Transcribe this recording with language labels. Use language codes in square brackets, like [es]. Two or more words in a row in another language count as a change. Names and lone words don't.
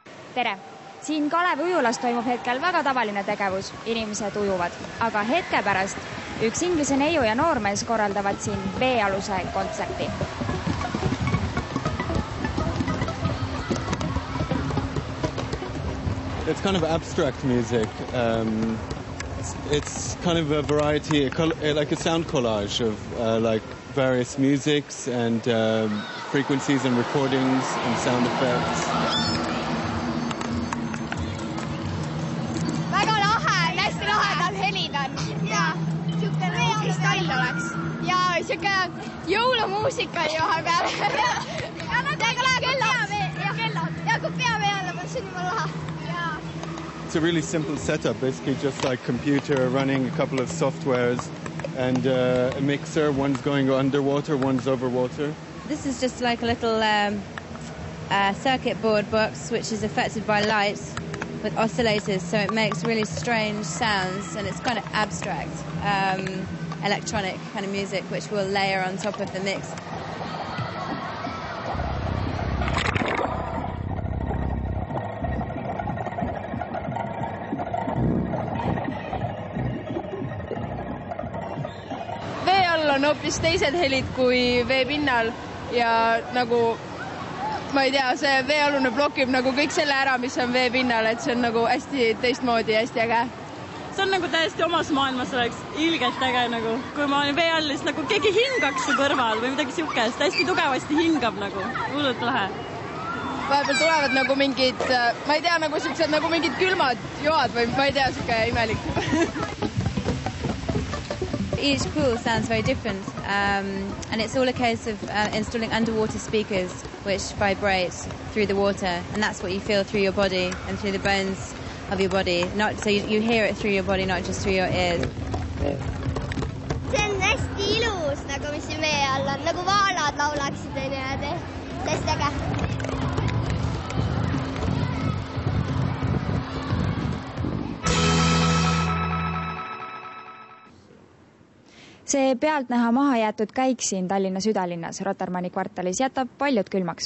[et] Tere! Siin Kalevi ujulas toimub hetkel väga tavaline tegevus, inimesed ujuvad. Aga hetke pärast üks inglise neiu ja noormees korraldavad siin veealuse kontserti. [en] It's kind of abstract music. It's kind of a variety, like a sound collage of like various musics and frequencies and recordings and sound effects. [et] Väga lahe, hästi lahedad helid on. Ja siuke kristall oleks. Ja siuke jõulumuusika ju vahepeal. Ja kui peavee alla, see on juba lahe. [en] It's a really simple setup, basically just like computer running a couple of softwares and a mixer. One's going underwater, one's over water. This is just like a little circuit board box which is affected by light with oscillators, so it makes really strange sounds, and it's kind of abstract electronic kind of music which we'll layer on top of the mix. [et] On hoopis teised helid kui veepinnal ja nagu ma ei tea, see veealune blokib nagu kõik selle ära, mis on veepinnal, et see on nagu hästi teistmoodi ja hästi äge. See on nagu täiesti omas maailmas, oleks ilgelt äge nagu. Kui ma olen vee all, siis nagu keegi hingaks su kõrval või midagi siukest, hästi tugevasti hingab nagu, hullult lahe. Vahepeal tulevad nagu mingid, ma ei tea, nagu siuksed nagu mingid külmad joad või ma ei tea, siuke imelik. [en] Each pool sounds very different, and it's all a case of installing underwater speakers which vibrate through the water, and that's what you feel through your body and through the bones of your body. So you hear it through your body, not just through your ears. [et] See on hästi ilus, nagu mis siin vee all on, nagu vaalad laulaksid niimoodi. See hästi äge. See pealtnäha maha jäetud käik siin Tallinna südalinnas Rotermanni kvartalis jätab paljud külmaks.